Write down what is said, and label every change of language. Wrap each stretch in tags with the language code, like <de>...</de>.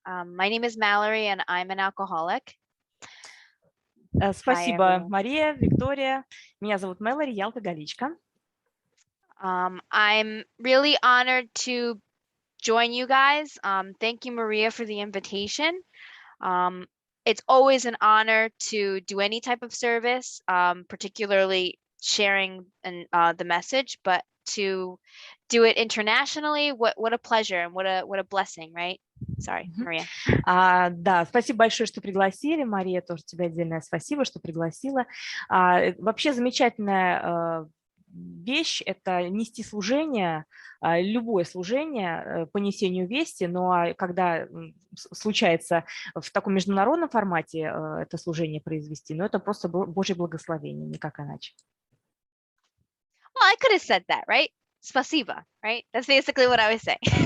<en>My name is Mallory, and I'm an alcoholic.</en> <ru>Спасибо, Мария, Виктория. Меня зовут Мэллори, я алкоголичка.</ru> <en>I'm really honored to join you guys. Thank you, Maria, for the invitation. It's always an honor to do any type of service, particularly sharing the message, but to do it internationally, what a pleasure and what a blessing, right? Sorry, Maria.</en> <ru>Да, спасибо большое, что пригласили. Мария, тоже тебе отдельное спасибо, что пригласила. Вообще замечательная вещь – это нести служение, любое служение по несению вести, но когда случается в таком международном формате это служение произвести, но это просто Божье благословение, никак иначе.</ru> <en>Well, I could have said that, right? Spasiba, right? That's basically what I was saying.</en>